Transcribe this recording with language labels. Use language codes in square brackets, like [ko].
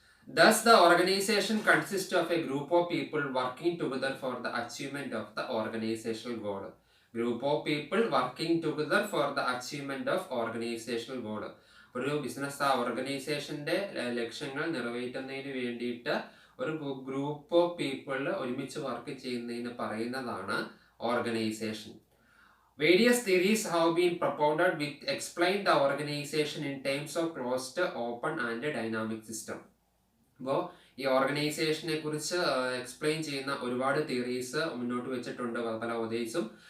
[en] Thus, the organization consists of a group of people working together for the achievement of the organizational goal. Group of people working together for the achievement of organizational goal. [ml] ഒരു business ഓർഗനൈസേഷൻ്റെ ലക്ഷ്യങ്ങൾ നിറവേറ്റുന്നതിന് വേണ്ടിയിട്ട് ഒരു group of people ഒരുമിച്ച് work ചെയ്യുന്നതിന് പറയുന്നതാണ് organisation. [en] Various theories have been propounded which explain the organization in terms of closed, open and dynamic system. [ml] അപ്പോൾ ഈ ഓർഗനൈസേഷനെ കുറിച്ച് എക്സ്പ്ലെയിൻ ചെയ്യുന്ന ഒരുപാട് തിയറീസ് മുന്നോട്ട് വെച്ചിട്ടുണ്ട് പല ഓതേഴ്സും.